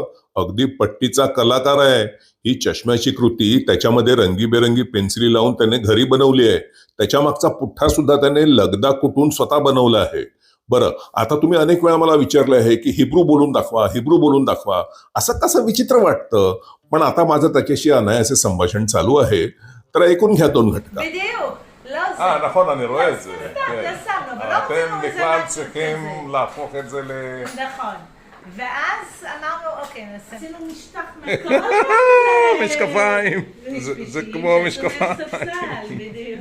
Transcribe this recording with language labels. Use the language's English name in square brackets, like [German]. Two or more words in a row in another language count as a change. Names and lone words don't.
[Marathi] अगदी पट्टीचा कलाकार आहे. ही चष्म्याची कृती त्याच्यामध्ये रंगीबेरंगी पेन्सिली लावून त्याने घरी बनवली आहे. त्याच्या मागचा पुठ्ठा सुद्धा त्याने लगदा कुटून स्वतः बनवला आहे. बरं, आता तुम्ही अनेक वेळा मला विचारलं आहे की हिब्रू बोलून दाखवा, हिब्रू बोलून दाखवा. असं कसं विचित्र वाटतं. पण आता माझं त्याच्याशी अनायासे संभाषण चालू आहे, तर ऐकून घ्या 2 घटका. [Hebrew] בדיוק. לא זה. נכון, אני רואה את זה. פרסמנו, אבל לא אתם רצינו איזה בכלל משהו צריכים כזה. להפוך את זה ל... נכון. ואז אמרנו, אוקיי, נעשה. עשינו משטח משקפיים. זה כמו משקפיים. ספסל, בדיוק.